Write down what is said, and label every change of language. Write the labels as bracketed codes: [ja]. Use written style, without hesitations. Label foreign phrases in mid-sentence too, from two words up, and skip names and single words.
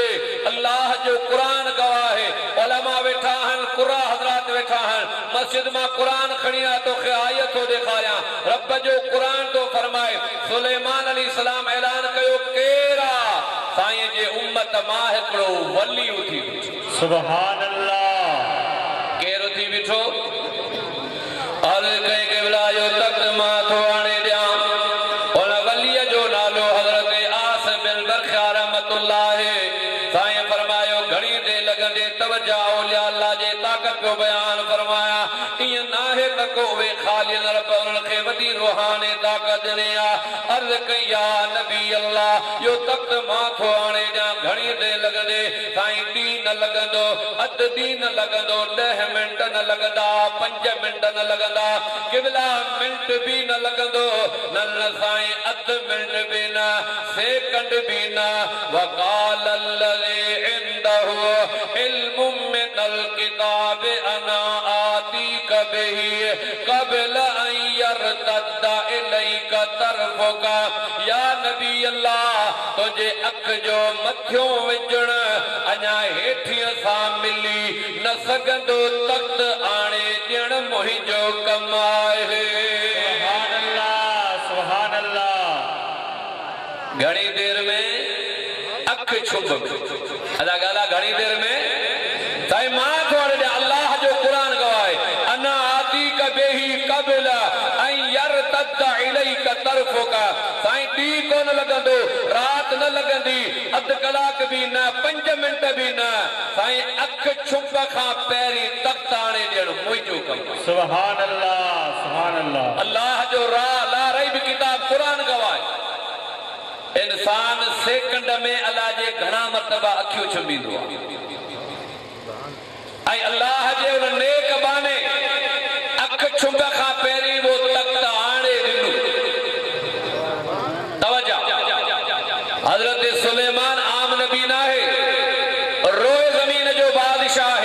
[sd] अल्लाह जो क़ुरान गवाह आहे उलमा वेठा आहिनि क़ुरा हज़रात वेठा आहिनि मस्जिद मां क़ुरान खणी आ तोखे आयत थो ॾेखारियां रब जो क़ुरान थो फरमाए सुलेमान अलैहिस्सलाम ऐलान कयो केरा साईं जे उम्मत मां हिकिड़ो वली उथी। [ar] سبحان الله. [sd] केरु थी बीठो अर्ज़ कई क़िबला जो तख्त मां थो आणे ॾियां उन वलीअ जो नालो हज़रत आस बिन बरखा रहमतुल्लाह। साईं फरमायो घणी देरि लॻंदे तवज्जो [ar] أولياء الله [sd] जे ताक़त जो बयान फरमाया ईअं नाहे त को उहे ख़ाली न रब उन्हनि खे वॾी रूहानी ताक़त ॾिनी आहे। अर्ज़ कई [ar] يا نبي الله [sd] इहो तख्त मां थो आणे ॾियां घणी देरि लॻंदे साईं ॾींहुं न लॻंदो अधु ॾींहुं न लॻंदो 10 मिंट न लॻंदा 5 मिंट न लॻंदा क़िबला मिंट बि न लॻंदो न साईं अधु मिंट बि न सेकंड बि न। [ar] وقال الذي عنده علم من الكتاب أنا آتيك به قبل أن يرتد إليك طرفك. يا نبي الله [sd] तुंहिंजे अख जो मथियों विझण अञा हेठीअ सां मिली न सघंदो तख्त आणे ॾियण मुंहिंजो कम आहे। [ar] سبحان الله سبحان الله. [sd] घणी देर में अख छुप अदा गाला घणी देर में साईं मां थोड़े ॾे अल्लाह जो क़ुरान गवाए [ar] أنا آتي كبه قبلا أن يرتد إليك طرفك [sd] साईं दी कोन लगंदो रात न लगंदी अध कलाक भी न 5 मिनट भी न साईं अख छुप खां पहिरीं तख्त आणे ॾियण मुंहिंजो कम। [ar] سبحان الله سبحان الله. [sd] अल्लाह जो [ar] لا ريب [sd] किताब क़ुरान गवाए इंसान सेकंड में अल्लाह जे घणा मरतबा अखियूं छुबींदो आहे। अल्लाह जे उन नेक बाने अख छुब खां पहिरीं वो तख्त आणे ॾिनो। तवज्जो हज़रत सुलेमान आम नबी न आहे रोए ज़मीन जो बादशाह आहे।